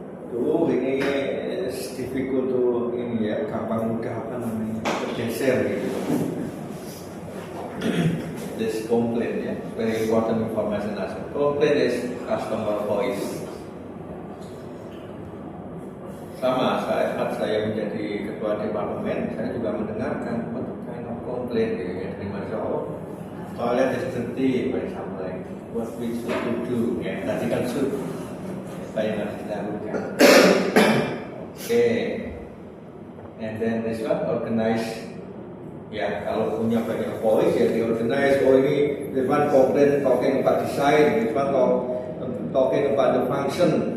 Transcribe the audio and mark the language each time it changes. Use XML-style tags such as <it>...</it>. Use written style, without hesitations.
<id>Dulu ini</id> <en>difficult to</en> <id>ini ya, gampang mudah apa namanya tergeser gitu.</id> <en>This complaint ya, very important information as well. Complaint is customer voice.</en> <id>Sama saat saya menjadi ketua departemen, saya juga mendengarkan</id> <en>what kind of complaint</en> <id>ya dari masyarakat.</id> <en>Toilet is dirty, for example, like what we should do ya.</en> <id>Tadi kan should saya harus dilakukan.</id> <en>Okay, and then this one organize.</en> <id>Ya, kalau punya banyak voice ya diorganize. Oh ini</id> <en>this one complaint talking about design, this one talking about the function.</en>